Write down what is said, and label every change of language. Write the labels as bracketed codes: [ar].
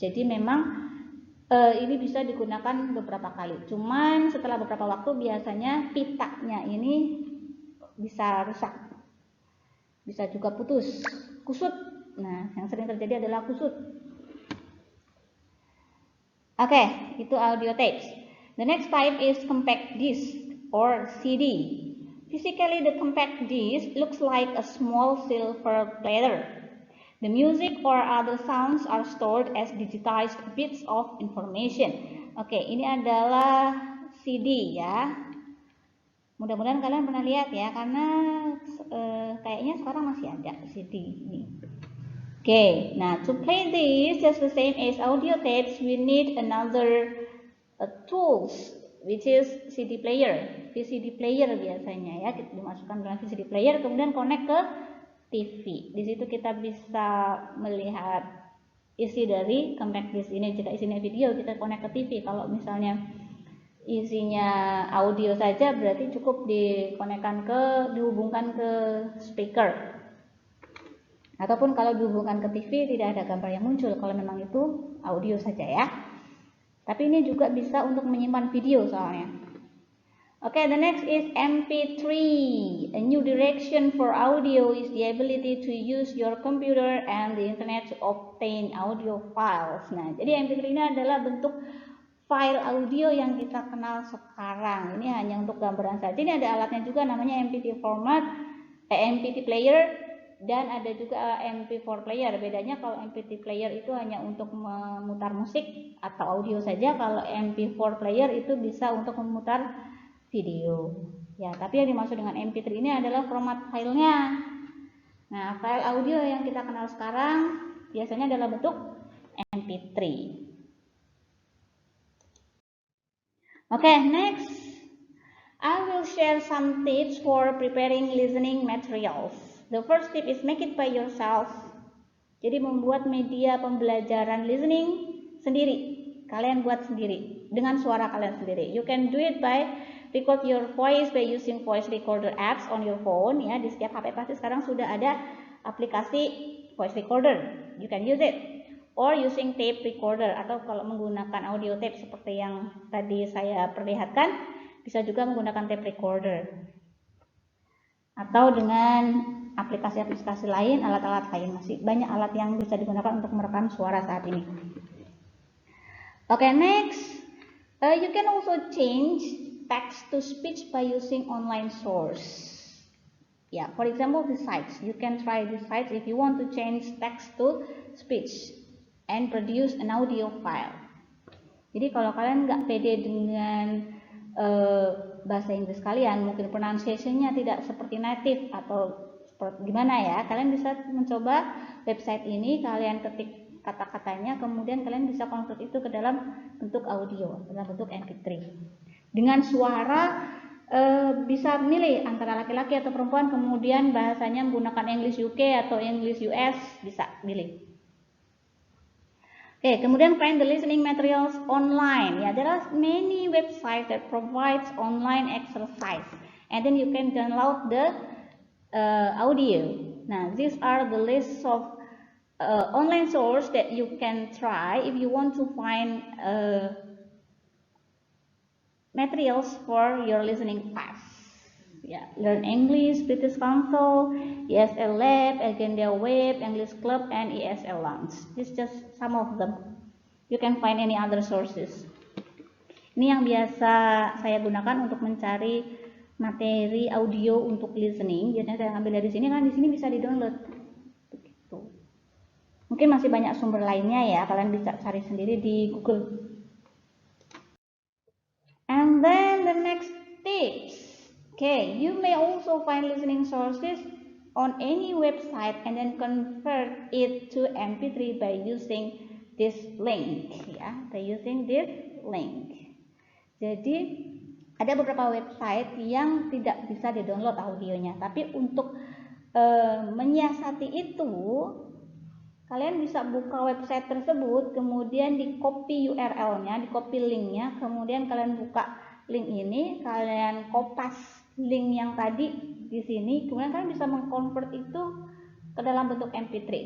[id] Jadi memang ini bisa digunakan beberapa kali. Cuman setelah beberapa waktu biasanya pitanya ini bisa rusak. Bisa juga putus, kusut. Nah, yang sering terjadi adalah kusut. Oke, itu audio tapes. [en] The next type is compact disc or CD. Physically, the compact disc looks like a small silver platter. The music or other sounds are stored as digitized bits of information. [id] Oke, ini adalah CD ya. Mudah-mudahan kalian pernah lihat ya, karena kayaknya sekarang masih ada CD ini. [en] Oke, nah to play this just the same as audio tapes, we need another tools which is CD player. [id] VCD player biasanya ya, kita dimasukkan dalam VCD player, kemudian connect ke TV. Di situ kita bisa melihat isi dari compact disc ini. Jika isinya video, kita connect ke TV. Kalau misalnya isinya audio saja, berarti cukup dihubungkan ke speaker. Ataupun kalau dihubungkan ke TV tidak ada gambar yang muncul kalau memang itu audio saja ya. Tapi ini juga bisa untuk menyimpan video soalnya. [en] Okay, the next is MP3. A new direction for audio is the ability to use your computer and the internet to obtain audio files. [id] Nah, jadi MP3 ini adalah bentuk file audio yang kita kenal sekarang. Ini hanya untuk gambaran saja. Ini ada alatnya juga namanya MP3 format, MP3 player, dan ada juga MP4 player. Bedanya kalau MP3 player itu hanya untuk memutar musik atau audio saja. Kalau MP4 player itu bisa untuk memutar video ya, tapi yang dimaksud dengan MP3 ini adalah format filenya. Nah, file audio yang kita kenal sekarang biasanya dalam bentuk MP3. [en] Okay, next I will share some tips for preparing listening materials. The first tip is make it by yourself. [id] Jadi membuat media pembelajaran listening sendiri. Kalian buat sendiri dengan suara kalian sendiri. [en] You can do it by record your voice by using voice recorder apps on your phone ya. [id] Di setiap HP pasti sekarang sudah ada aplikasi voice recorder. [en] You can use it. Or using tape recorder, [id] atau kalau menggunakan audio tape seperti yang tadi saya perlihatkan, bisa juga menggunakan tape recorder. Atau dengan aplikasi-aplikasi lain, alat-alat lain, masih banyak alat yang bisa digunakan untuk merekam suara saat ini. [en] Okay, next, you can also change text to speech by using online source. Yeah, for example, the sites. You can try the sites if you want to change text to speech and produce an audio file. [id] Jadi kalau kalian nggak pede dengan bahasa Inggris kalian, mungkin pronunciation-nya tidak seperti native atau seperti gimana ya, kalian bisa mencoba website ini, kalian ketik kata-katanya, kemudian kalian bisa convert itu ke dalam bentuk audio, dalam bentuk MP3. Dengan suara bisa milih antara laki-laki atau perempuan, kemudian bahasanya menggunakan English UK atau English US, bisa pilih. [en] Oke, kemudian find the listening materials online. Ya, there are many websites that provides online exercise, and then you can download the audio. Nah, these are the list of online source that you can try if you want to find materials for your listening class. Yeah, Learn English, British Council, ESL Lab, Agenda Web, English Club, and ESL Lounge. This is just some of them. You can find any other sources. [id] Ini yang biasa saya gunakan untuk mencari materi audio untuk listening. Biasanya saya ambil dari sini, kan di sini bisa di-download. Mungkin masih banyak sumber lainnya ya, kalian bisa cari sendiri di Google. [en] And then the next tips. Okay, you may also find listening sources on any website and then convert it to MP3 by using this link ya, by using this link. [id] Jadi ada beberapa website yang tidak bisa di-download audionya, tapi untuk menyiasati itu, kalian bisa buka website tersebut, kemudian di copy URL-nya, di copy link-nya, kemudian kalian buka link ini, kalian kopas link yang tadi di sini, kemudian kalian bisa mengkonvert itu ke dalam bentuk MP3.